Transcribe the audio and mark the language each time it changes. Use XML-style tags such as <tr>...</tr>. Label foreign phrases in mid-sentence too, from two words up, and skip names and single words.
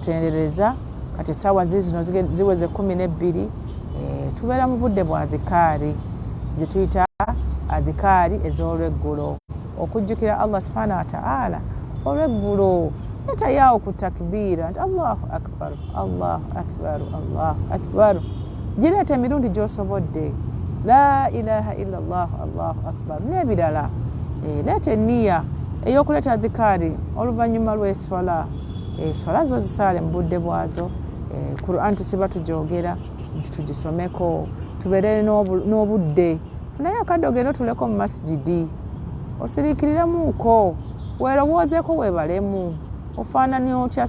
<lg>Kati essaawa zino ziweze 12 tubeera mu budde bwa adhikaari gye tuyita adhikaari ez'olweggulo okujjukira</lg> <ar>الله سبحانه وتعالى</ar> <lg>olweggulo netayaawo ku takbiira nti</lg> <ar>الله أكبر الله أكبر الله أكبر</ar> <lg>gireeta emirundi gy'osobodde</lg> <ar>لا إله إلا الله الله أكبر</ar> <lg>n'ebirala leeta enniya ey'okuleeta adhikaari oluvannyuma lw'eswala eswala zo zisaale mu budde bwazo Quran tusiba tugyogera nti tugisomeko tubeere n'obudde naye akadde ogenda otuleko mu masijidi osiriikiriramuuko weerowoozeeko weebalemu ofaanana otya</lg>